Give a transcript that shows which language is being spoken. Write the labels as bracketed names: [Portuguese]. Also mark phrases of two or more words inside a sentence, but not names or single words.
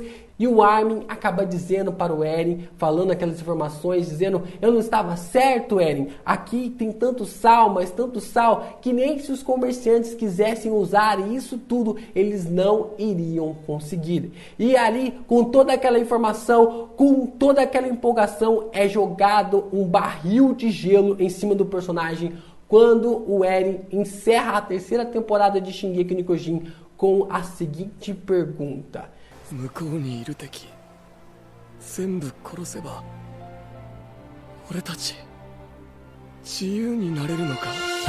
[Portuguese] E o Armin acaba dizendo para o Eren, falando aquelas informações, dizendo: eu não estava certo, Eren, aqui tem tanto sal, mas tanto sal, que nem se os comerciantes quisessem usar isso tudo, eles não iriam conseguir. E ali, com toda aquela informação, com toda aquela empolgação, é jogado um barril de gelo em cima do personagem, quando o Eren encerra a terceira temporada de Shingeki no Kyojin com a seguinte pergunta: [Japanese] 向こうにいる敵全部殺せば俺たち自由になれるのか